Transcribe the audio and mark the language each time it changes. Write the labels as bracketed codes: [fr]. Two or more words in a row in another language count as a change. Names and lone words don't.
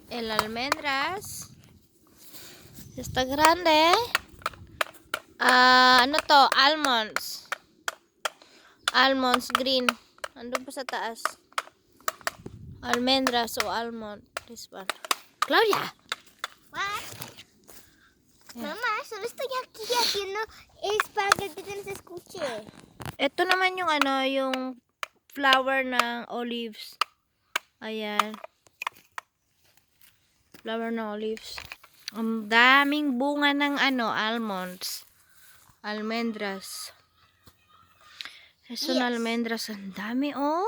[es] el almendras. Está grande. [tl] Ano to? [en] Almonds. Almonds green. [tl] Andun pa sa taas. Almendras o almond. [en] This one. [tl] Claudia! What? [es] Mamá, solo estoy aquí haciendo espagueti en ese escuche. [tl] Ito naman yung ano, yung flower ng olives. Ayan. Flower ng olives. Ang daming bunga ng ano, almonds. Almendras. Eso na almendras. Ang dami, oh.